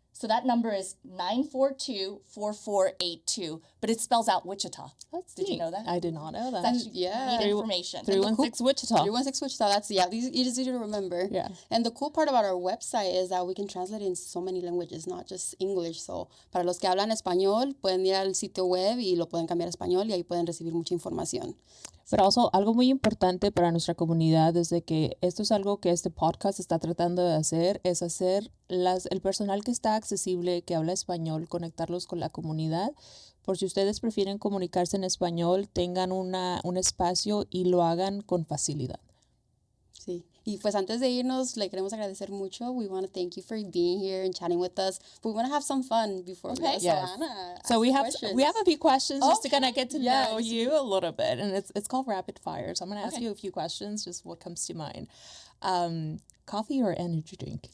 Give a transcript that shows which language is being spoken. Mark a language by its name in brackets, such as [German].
[English] So that number is 942-4482, but it spells out Wichita. Did you know that? I did not know that. That's neat information. 316 Wichita. 316 Wichita. That's, it is easy to remember. Yeah. And the cool part about our website is that we can translate in so many languages, not just English. [Spanish] So, para los que hablan español, pueden ir al sitio web y lo pueden cambiar a español, y ahí pueden recibir mucha información. Pero also, algo muy importante para nuestra comunidad es de que esto es algo que este podcast está tratando de hacer, es hacer el personal que está accesible, que habla español, conectarlos con la comunidad. Por si ustedes prefieren comunicarse en español, tengan un espacio y lo hagan con facilidad. Sí. Y pues antes de irnos, le queremos agradecer mucho. [English] We want to thank you for being here and chatting with us. But we want to have some fun before we go. Yes. So we have a few questions just to kind of get to know you a little bit. And it's called rapid fire. So I'm going to ask you a few questions, just what comes to mind. Coffee or energy drink?